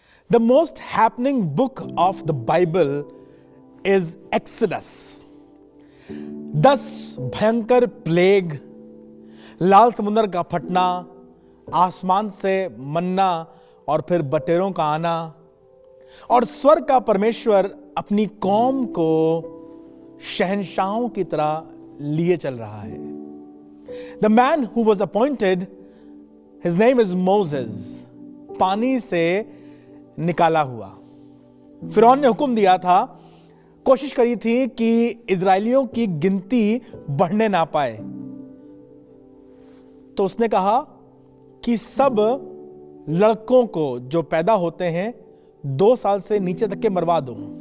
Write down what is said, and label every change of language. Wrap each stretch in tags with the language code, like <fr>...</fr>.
<en>The most happening book of the Bible is Exodus.</en> <hi>10 भयंकर plague, लाल समुद्र का फटना, आसमान से मन्ना और फिर बटेरों का आना, और स्वर्ग का परमेश्वर अपनी कौम को शहंशाहों की तरह लिए चल रहा है.</hi> <en>The man who was appointed, his name is Moses,</en> <hi>पानी से निकाला हुआ. फिरौन ने हुक्म दिया था, कोशिश करी थी कि इजरायलियों की गिनती बढ़ने ना पाए. तो उसने कहा कि सब लड़कों को जो पैदा होते हैं 2 साल से नीचे तक के मरवा दो.</hi>